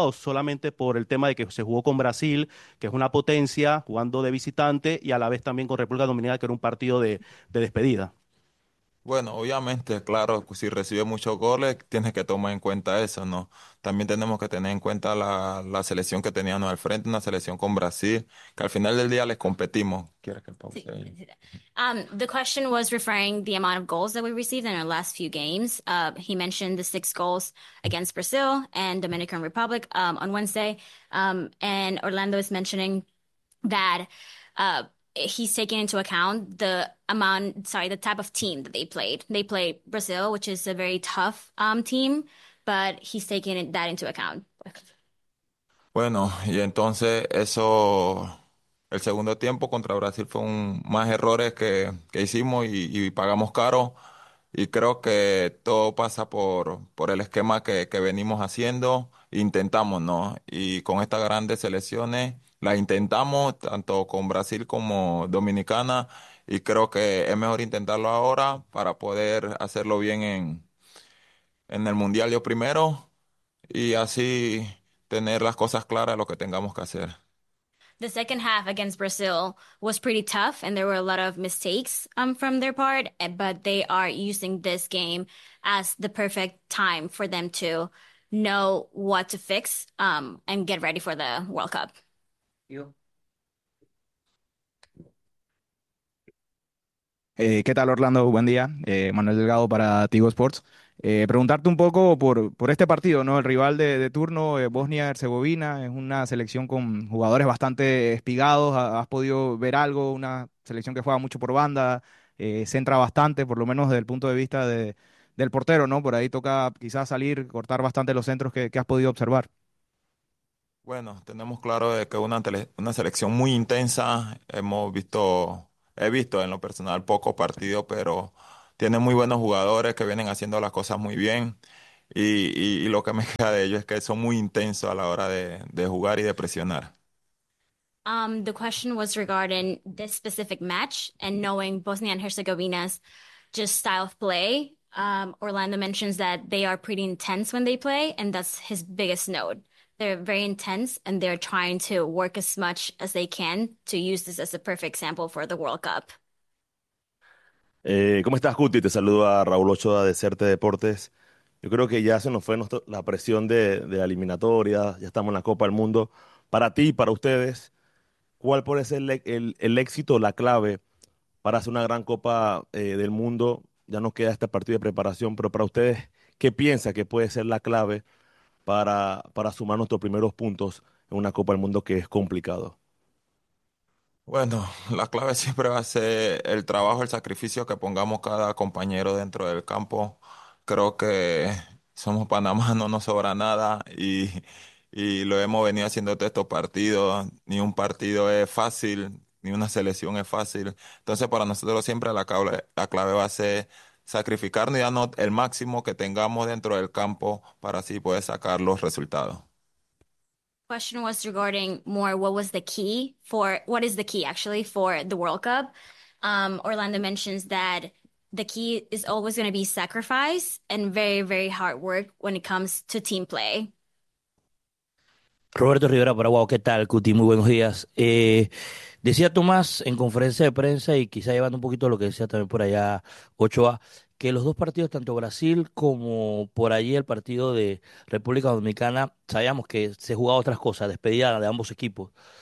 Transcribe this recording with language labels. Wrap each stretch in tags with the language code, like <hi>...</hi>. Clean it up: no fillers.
<es>¿O solamente por el tema de que se jugó con Brasil, que es una potencia, jugando de visitante, y a la vez también con República Dominicana, que era un partido de despedida? Bueno, obviamente, claro, si recibe muchos goles, tienes que tomar en cuenta eso, ¿no? También tenemos que tener en cuenta la selección que teníamos al frente, una selección con Brasil, que al final del día les competimos. ¿Quieres que pause ahí?</es> <en>The question was referring the amount of goals that we received in our last few games. He mentioned the 6 goals against Brazil and Dominican Republic on Wednesday. And Orlando is mentioning that he's taking into account the type of team that they played. They play Brazil, which is a very tough team, but he's taking that into account.</en> <es>Bueno, y entonces eso, el segundo tiempo contra Brasil fue un más errores que hicimos y pagamos caro. Y creo que todo pasa por el esquema que venimos haciendo, intentamos, ¿no? Y con estas grandes selecciones las intentamos, tanto con Brasil como Dominicana, y creo que es mejor intentarlo ahora para poder hacerlo bien en el Mundial yo primero, y así tener las cosas claras, lo que tengamos que hacer.</es> <en>The second half against Brazil was pretty tough, and there were a lot of mistakes from their part. But they are using this game as the perfect time for them to know what to fix and get ready for the World Cup. You.</en> <es>¿Qué tal, Orlando? Buen día. Manuel Delgado para Tigo Sports. Preguntarte un poco por este partido, ¿no? El rival de turno, Bosnia Herzegovina, es una selección con jugadores bastante espigados. ¿Has podido ver algo? Una selección que juega mucho por banda, centra bastante, por lo menos desde el punto de vista del portero, ¿no? Por ahí toca quizás salir, cortar bastante los centros que has podido observar. Bueno, tenemos claro de que una selección muy intensa. He visto en lo personal pocos partidos, pero tiene muy buenos jugadores que vienen haciendo las cosas muy bien. Y lo que me queda de ellos es que son muy intensos a la hora de jugar y de presionar.</es> <en>The question was regarding this specific match and knowing Bosnia and Herzegovina's just style of play. Orlando mentions that they are pretty intense when they play, and that's his biggest note. They're very intense and they're trying to work as much as they can to use this as a perfect sample for the World Cup.</en> <es>¿Cómo estás, Cuti? Te saludo a Raúl Ochoa de Certe Deportes. Yo creo que ya se nos fue la presión de la eliminatoria, ya estamos en la Copa del Mundo. Para ti y para ustedes, ¿cuál puede ser el éxito, la clave para hacer una gran Copa del Mundo? Ya nos queda este partido de preparación, pero para ustedes, ¿qué piensa que puede ser la clave para sumar nuestros primeros puntos en una Copa del Mundo que es complicado? Bueno, la clave siempre va a ser el trabajo, el sacrificio que pongamos cada compañero dentro del campo. Creo que somos Panamá, no nos sobra nada y lo hemos venido haciendo todos estos partidos. Ni un partido es fácil, ni una selección es fácil. Entonces, para nosotros siempre la clave va a ser sacrificarnos y darnos el máximo que tengamos dentro del campo para así poder sacar los resultados.</es> <en>Question was regarding more what was the key for what is the key actually for the World Cup? Orlando mentions that the key is always going to be sacrifice and very, very hard work when it comes to team play.</en> <es>Roberto Rivera, Paraguay, ¿qué tal, Cuti? Muy buenos días. Decía Tomás en conferencia de prensa y quizá llevando un poquito lo que decía también por allá Ochoa, que los dos partidos, tanto Brasil como por allí el partido de República Dominicana, sabíamos que se jugaba otras cosas, despedida de ambos equipos.</es>